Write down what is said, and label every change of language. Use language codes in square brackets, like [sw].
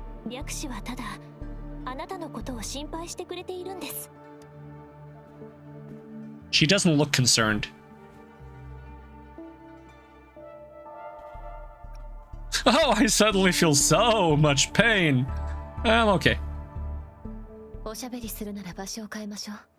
[ja] 白紙はただあなたのことを心配してくれているんです。 [en] She doesn't look concerned. Oh, I suddenly feel so much pain. I'm okay. [ja] おしゃべりするなら場所を変えましょう。